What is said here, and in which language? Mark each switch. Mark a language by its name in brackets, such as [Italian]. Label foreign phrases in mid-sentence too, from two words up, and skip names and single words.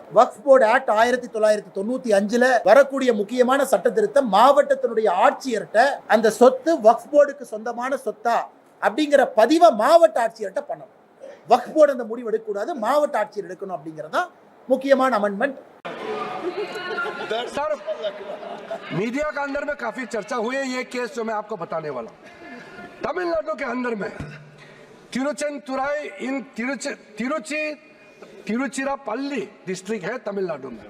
[Tamil] வக்ஃப் போர்டு ஆக்ட் 1995ல வரக்கூடிய முக்கியமான சட்ட திருத்தம். மாவட்டத்தினுடைய ஆட்சியர்கிட்ட அந்த சொத்து வக்ஃப் போர்டுக்கு சொந்தமான சொத்தா அப்படிங்கிற பதிவை மாவட்ட ஆட்சியர்கிட்ட பண்ணணும். வக்ஃப் போர்டு அந்த முடிவு எடுக்க கூடாது, மாவட்ட ஆட்சியர் எடுக்கணும் அப்படிங்கறதா முக்கியமான அமெண்ட்மெண்ட். [Hindi] सर, मीडिया का अंदर में काफी चर्चा हुई है ये केस जो मैं आपको बताने वाला हूं। तमिलनाडु के अंदर में तिरुचेंतुराई इन तिरुचिरापल्ली डिस्ट्रिक्ट है तमिलनाडु में।